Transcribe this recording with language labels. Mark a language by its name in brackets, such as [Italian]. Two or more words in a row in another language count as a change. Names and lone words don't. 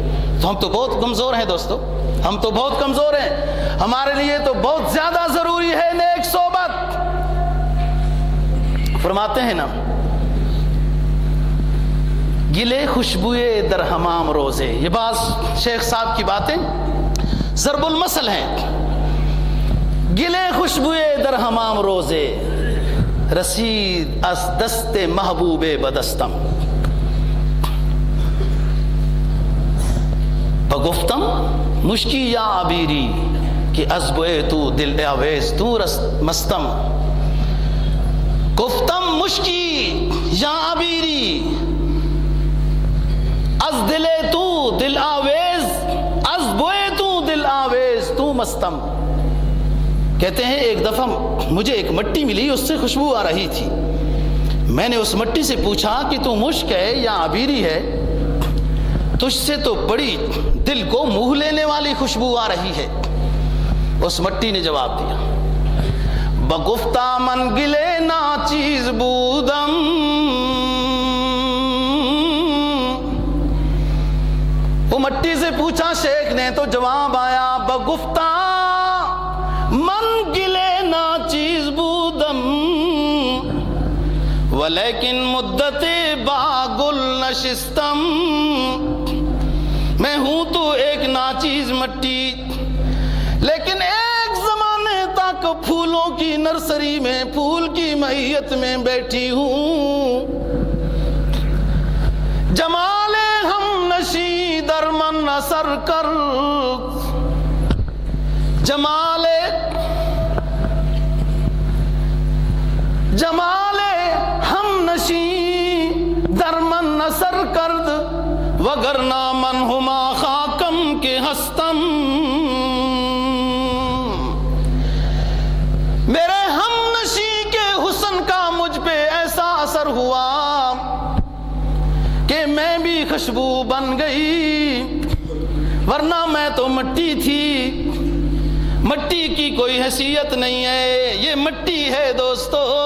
[Urdu] تو ہم تو بہت کمزور ہیں دوستو، ہم تو بہت کمزور ہیں، ہمارے لیے تو بہت زیادہ ضروری ہے نیک صحبت۔ فرماتے ہیں نا، [Persian] گلے خوشبوئے در حمام روزے، [Urdu] یہ بعض شیخ صاحب کی باتیں ضرب المثل ہیں۔ [Persian] گلے خوشبوئے در حمام روزے، رسید از دست محبوب بدستم، بگفتم مشکی یا عبیری کہ از بوئے تو دل آویز تو مستم، گفتم مشکی یا عبیری از دل تو دل آویز، از بوئے تو دل آویز تو مستم۔ [Urdu] کہتے ہیں ایک دفعہ مجھے ایک مٹی ملی، اس سے خوشبو آ رہی تھی، میں نے اس مٹی سے پوچھا کہ تو مشک ہے یا عبیری ہے، تجھ سے تو بڑی دل کو موہ لینے والی خوشبو آ رہی ہے۔ اس مٹی نے جواب دیا، [Persian] بگفتہ من گلے نا چیز بودم، [Urdu] وہ مٹی سے پوچھا شیخ نے تو جواب آیا، بگفتہ [Persian] من گلے نا چیز بودم ولیکن مدت باغل نشستم، [Urdu] میں ہوں تو ایک ناچیز مٹی لیکن ایک زمانے تک پھولوں کی نرسری میں پھول کی معیت میں بیٹھی ہوں، [Persian] جمال ہم نشی در من اثر کر، جمال ہم نشی در من اثر کرد، وگرنہ من ہما خاکم کے ہستم، [Urdu] میرے ہم نشی کے حسن کا مجھ پہ ایسا اثر ہوا کہ میں بھی خوشبو بن گئی، ورنہ میں تو مٹی تھی، مٹی کی کوئی حیثیت نہیں ہے، یہ مٹی ہے دوستو،